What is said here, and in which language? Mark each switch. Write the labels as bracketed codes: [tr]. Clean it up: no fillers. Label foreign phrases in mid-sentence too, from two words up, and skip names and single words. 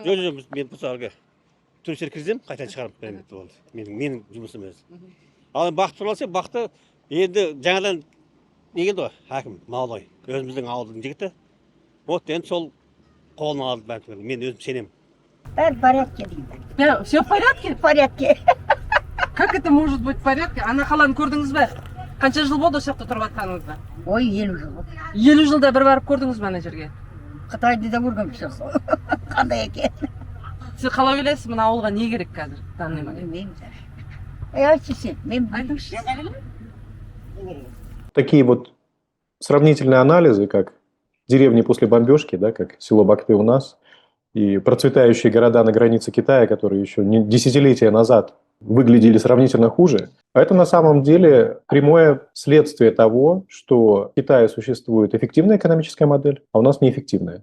[kk] Жоқ, мен мысалы туристер кіргіземін, қайтадан шығарып беремін болды. Менің жұмысым өзі. Ал Бақты туралы алсақ, Бақты енді жаңадан не келді ғой, әкім Малой, өзіміздің ауылдың жігіті. Вот енді сол қолына алды бәрін. Мен өзім сенемін. Бәрі [ru] в порядке [kk] дейді. [ru] Все в порядке? В порядке. Как это может быть в порядке? [kk] Ана қаланы көрдіңіз бе? Қанша жыл болды осы жақта тұрып жатқаныңызда? Ой, 50 жыл. 50 жылда бір барып көрдіңіз бе ана жерге? Қытайды да көргенбіз сол. Қандай екен? Сіз қалай ойлайсыз, мына ауылға не керек қазір? Білмеймін. Айтшы сен, мен айтыңызшы. [ru] Такие вот сравнительные анализы, как деревни после бомбежки, да, как село Бахты у нас, и процветающие города на границе Китая, которые еще десятилетия назад выглядели сравнительно хуже. А это на самом деле прямое следствие того, что в Китае существует эффективная экономическая модель, а у нас неэффективная.